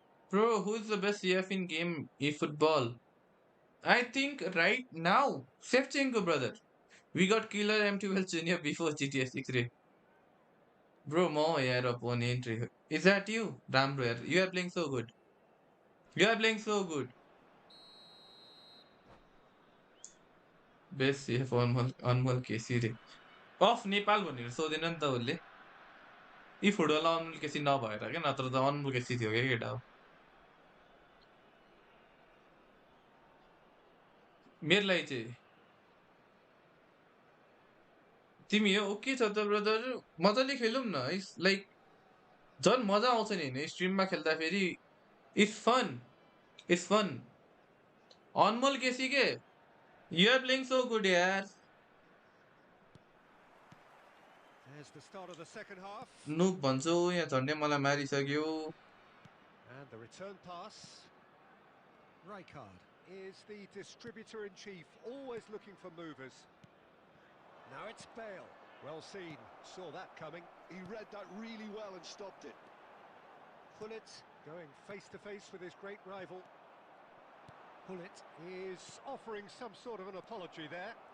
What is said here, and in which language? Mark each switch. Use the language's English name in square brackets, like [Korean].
[English] Bro, who is the best CF in game eFootball? I think right now, Shevchenko, brother. We got Killer M12 Junior before GTA 6 रे. [Nepali] Bro, म यार opponent रे. [English] Is that you? [Nepali] राम्रो यार. [English] You are playing so good. You are playing so good. [Nepali] Best CF अनमोल केसी रे. Of Nepal भनेर सोधेन नि त उसले. यी फुटबल अनमोल केसी नभएर क्या नत्र त अनमोल केसी थियो क्या केटा हो. मेरो लागि चाहिँ तिमी हो ओके छ त ब्रदर मजाले खेलौँ न है लाइक झन् मजा आउँछ नि होइन स्ट्रिममा खेल्दाखेरि [English] it's fun [Nepali] अनमोल केसी के [English] you're playing so good [Nepali] यार [English] There's the start of the second half. [Nepali] नुब भन्छौ यहाँ झन्डै मलाई मारिसक्यो [English] And the return pass. Rijkaard is the distributor-in-chief, always looking for movers. Now it's Bale. Well seen, saw that coming. He read that really well and stopped it. Pullet going face-to-face with his great rival. Pullet is offering some sort of an apology there.